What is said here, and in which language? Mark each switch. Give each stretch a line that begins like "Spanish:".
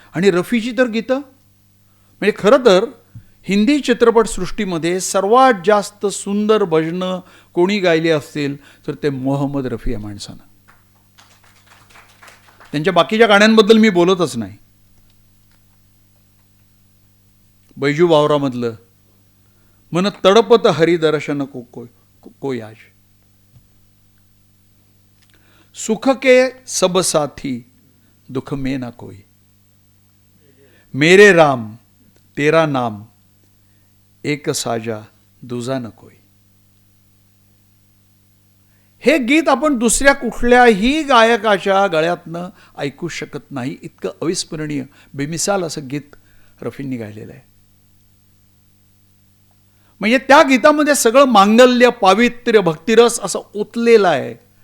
Marathi: आणि रफीची तर गीतं, म्हणजे खरं तर हिंदी चित्रपटसृष्टीमध्ये सर्वात जास्त सुंदर भजनं कोणी गायली असतील तर ते मोहम्मद रफी या माणसानं. त्यांच्या बाकीच्या गाण्यांबद्दल मी बोलतच नाही.
Hindi: बैजू बावरामधलं मन तडपत हरिदर्शन कोई आज, सुख के सब साथी दुख में ना कोई, मेरे राम तेरा नाम एक साजा दुजा न कोई.
Marathi: हे गीत आपण दुसऱ्या कुठल्याही गायकाच्या गळ्यातनं ऐकू शकत नाही. इतकं अविस्मरणीय बेमिसाल असं गीत रफींनी गायलेलं आहे. म्हणजे त्या गीतामध्ये सगळं मांगल्य, पावित्र्य, भक्तिरस असं ओतलेलं आहे.